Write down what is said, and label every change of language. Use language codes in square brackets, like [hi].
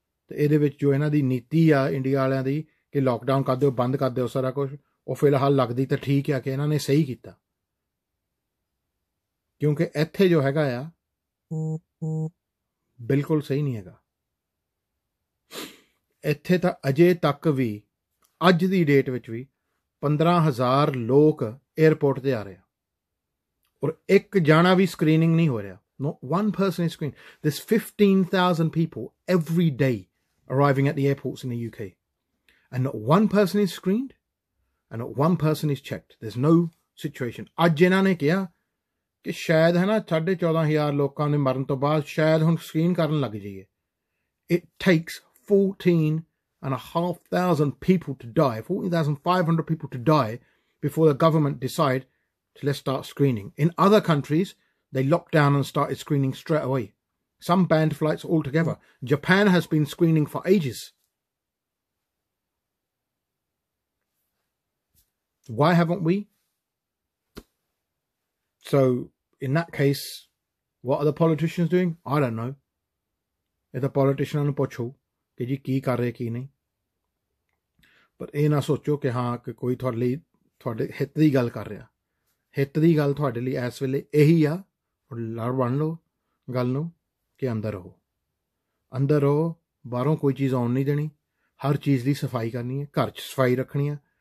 [pa] ਤੇ ਇਹਦੇ ਵਿੱਚ ਜੋ ਇਹਨਾਂ ਦੀ ਨੀਤੀ ਆ ਇੰਡੀਆ ਵਾਲਿਆਂ ਦੀ ਕਿ ਲੋਕਡਾਊਨ ਕਰ ਦਿਓ, ਬੰਦ ਕਰ ਦਿਓ ਸਾਰਾ ਕੁਝ, ਉਹ ਫਿਲਹਾਲ ਲੱਗਦੀ ਤਾਂ ਠੀਕ ਆ ਕਿ ਇਹਨਾਂ ਨੇ ਸਹੀ ਕੀਤਾ, ਕਿਉਂਕਿ ਇੱਥੇ ਜੋ ਹੈਗਾ ਆ ਬਿਲਕੁਲ ਸਹੀ ਨਹੀਂ ਹੈਗਾ। ਇੱਥੇ ਤਾਂ ਅਜੇ ਤੱਕ ਵੀ ਅੱਜ ਦੀ ਡੇਟ ਵਿੱਚ ਵੀ 15,000 ਲੋਕ ਏਅਰਪੋਰਟ ਤੇ ਆ ਰਹੇ ਆ, ਔਰ ਇੱਕ ਜਾਣਾ ਵੀ ਸਕਰੀਨਿੰਗ ਨਹੀਂ ਹੋ ਰਿਹਾ। [en] Not one person is screened. There's 15,000 people every day arriving at the airports in the UK. And not one person is screened and not one person is checked. There's no situation. [pa] ਅੱਜ ਇਹਨਾਂ ਨੇ ਕਿਹਾ ਕਿ ਸ਼ਾਇਦ ਹੈ ਨਾ 14,500 ਲੋਕਾਂ ਦੇ ਮਰਨ ਤੋਂ ਬਾਅਦ ਸ਼ਾਇਦ ਹੁਣ ਸਕਰੀਨ ਕਰਨ ਲੱਗ ਜਾਈਏ। [en] It takes 14,500 people to die, 14,500 people to die before the government decide to let's start screening. In other countries, they locked down and started screening straight away. Some banned flights altogether. Japan has been screening for ages. Why haven't we? So, in that case, what are the politicians doing? I don't know. If the politicians [pa] ਨੂੰ ਪੁੱਛੋ ਕਿ ਜੀ ਕੀ ਕਰ ਰਹੇ ਕੀ ਨਹੀਂ, ਪਰ ਇਹ ਨਾ ਸੋਚੋ ਕਿ ਹਾਂ ਕਿ ਕੋਈ ਤੁਹਾਡੇ ਹਿੱਤ ਦੀ ਗੱਲ ਕਰ ਰਿਹਾ। ਹਿੱਤ ਦੀ ਗੱਲ ਤੁਹਾਡੇ ਲਈ ਇਸ ਵੇਲੇ ਇਹੀ ਆ, ਲੜ ਬਣ ਲਓ ਗੱਲ ਨੂੰ ਕਿ ਅੰਦਰ ਰਹੋ, ਅੰਦਰ ਰਹੋ, ਬਾਹਰੋਂ ਕੋਈ ਚੀਜ਼ ਆਉਣ ਨਹੀਂ ਦੇਣੀ, ਹਰ ਚੀਜ਼ ਦੀ ਸਫਾਈ ਕਰਨੀ ਹੈ, ਘਰ 'ਚ ਸਫਾਈ ਰੱਖਣੀ ਆ।